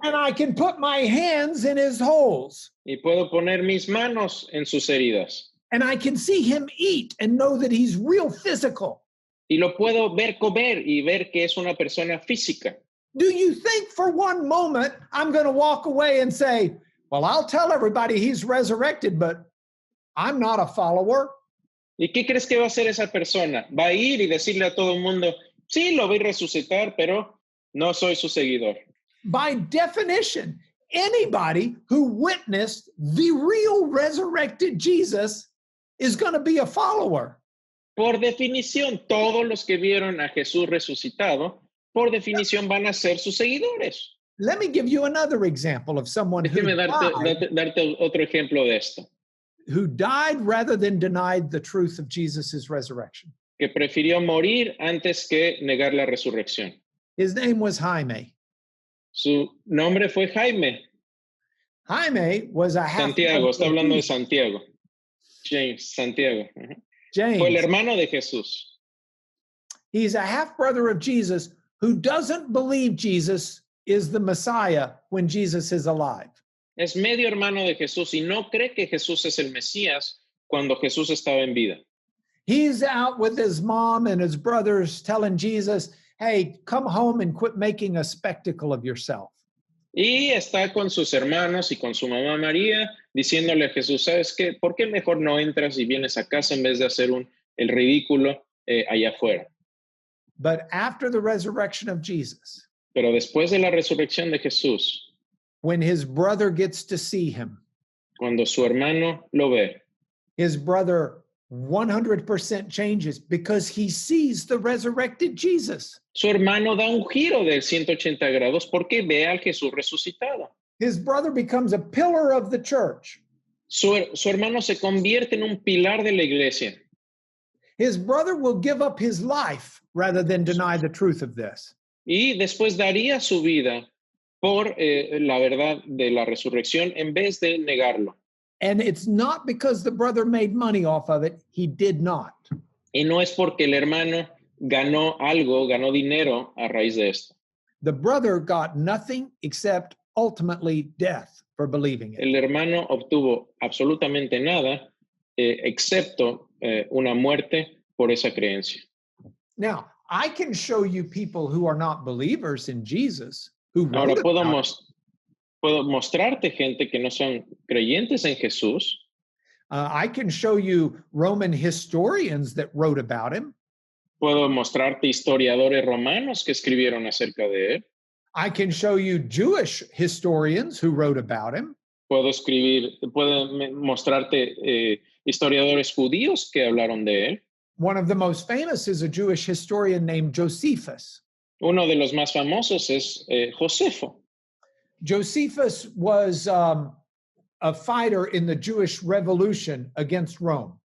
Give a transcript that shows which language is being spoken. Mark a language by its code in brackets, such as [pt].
[en] And I can put my hands in his holes. [es] y puedo poner mis manos en sus heridas. [en] And I can see him eat and know that he's real physical. [es] Y lo puedo ver comer y ver que es una persona física. [en] Do you think for one moment I'm going to walk away and say, well, I'll tell everybody he's resurrected, but I'm not a follower? [es] ¿Y qué crees que va a hacer esa persona? Va a ir y decirle a todo el mundo, sí, lo voy a resucitar, pero no soy su seguidor. [en] By definition, anybody who witnessed the real resurrected Jesus is going to be a follower. [es] Por definición, todos los que vieron a Jesús resucitado, por definición van a ser sus seguidores. [en] Let me give you another example of someone [es] Déjeme darte otro ejemplo de esto. [en] who died rather than denied the truth of Jesus' resurrection. [es] Que prefirió morir antes que negar la resurrección. [en] His name was Jaime. [es] Su nombre fue Jaime. [en] Jaime was a half [es] Santiago, está hablando de Santiago. [en] James, Santiago. James. [es] Fue el hermano de Jesús. [en] He's a half brother of Jesus who doesn't believe Jesus is the Messiah when Jesus is alive. [es] Es medio hermano de Jesús y no cree que Jesús es el Mesías cuando Jesús estaba en vida. [en] He's out with his mom and his brothers telling Jesus, hey, come home and quit making a spectacle of yourself. [es] Y está con sus hermanos y con su mamá María diciéndole a Jesús, ¿sabes qué? ¿Por qué mejor no entras y vienes a casa en vez de hacer el ridículo allá afuera? [en] But after the resurrection of Jesus, [es] Pero después de la resurrección de Jesús, [en] when his brother gets to see him, [es] cuando su hermano lo ve, [en] his brother 100% changes because he sees the resurrected Jesus. [es] su hermano da un giro de 180 grados porque ve al Jesús resucitado. [en] His brother becomes a pillar of the church. [es] Su hermano se convierte en un pilar de la iglesia. [en] His brother will give up his life rather than deny the truth of this. [es] Y después daría su vida por la verdad de la resurrección en vez de negarlo. [en] And it's not because the brother made money off of it. He did not. [es] Y no es porque el hermano ganó algo, ganó dinero a raíz de esto. [en] The brother got nothing except ultimately death for believing it. [es] El hermano obtuvo absolutamente nada excepto una muerte por esa creencia. [en] Now, I can show you people who are not believers in Jesus who [es] Ahora [en] wrote [es] puedo [en] about it. [es] mostrarte gente que no son creyentes en Jesús. [en] I can show you Roman historians that wrote about him. [es] Puedo mostrarte historiadores romanos que escribieron acerca de él. [en] I can show you Jewish historians who wrote about him. [es] Puedo mostrarte historiadores judíos que hablaron de él. [en] One of the most famous is a Jewish historian named Josephus. [es] Uno de los más famosos es Josefo. [en] Josephus was a fighter in the Jewish revolution against Rome.